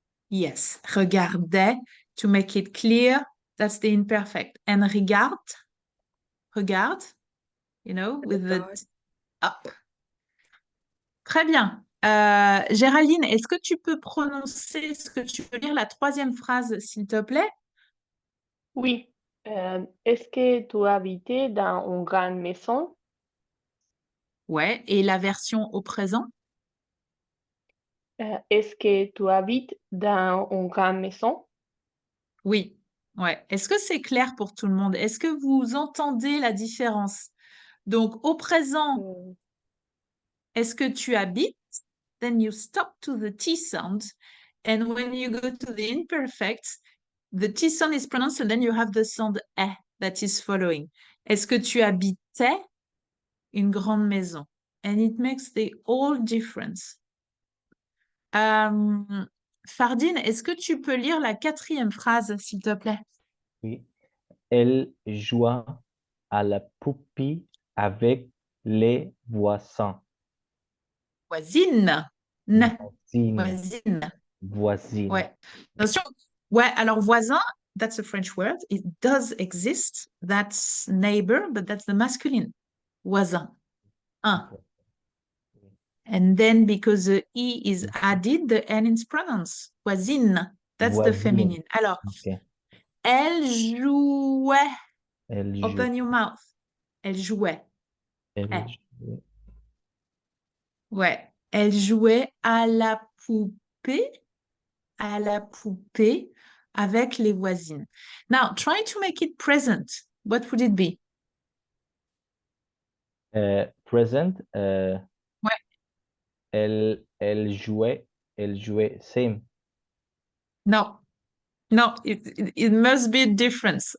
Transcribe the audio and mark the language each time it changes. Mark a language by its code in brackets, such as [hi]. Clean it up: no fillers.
[en] Yes, regardait, to make it clear, that's the imperfect. And regarde, you know, with the [fr] Regarde. up. Très bien. Géraldine, est-ce que tu peux prononcer, est-ce que tu peux lire la troisième phrase, s'il te plaît? Oui. Est-ce que tu habitais dans une grande maison? Ouais, et la version au présent? Est-ce que tu habites dans une grande maison? Oui, ouais. Est-ce que c'est clair pour tout le monde? Est-ce que vous entendez la différence? Donc, au présent, Mm, est-ce que tu habites? [en] Then you stop to the T sound. And when you go to the imperfect, the T sound is pronounced and then you have the sound E that is following. [fr] Est-ce que tu habitais une grande maison? [en] And it makes the all difference. [fr] Fardine, est-ce que tu peux lire la quatrième phrase, s'il te plaît? Oui. Elle joua à la poupée avec les voisins. Voisine. Voisine. Voisine. Voisine. Ouais. Attention. Ouais, alors voisin, [en] that's a French word. It does exist. That's neighbor, but that's the masculine. Voisin. Un. And then because the E is added, the N is pronounced. Voisine. That's the [fr] Voisine. feminine. Alors, [en] Ok. [fr] elle jouait. Elle [en] Open your mouth. [fr] Elle jouait. Elle Eh. jouait. Ouais. Elle jouait à la poupée. À la poupée avec les voisines. [en] Now, try to make it present. What would it be? Present. [fr] Ouais. Elle jouait. Same. [en] No, no, it must be a difference.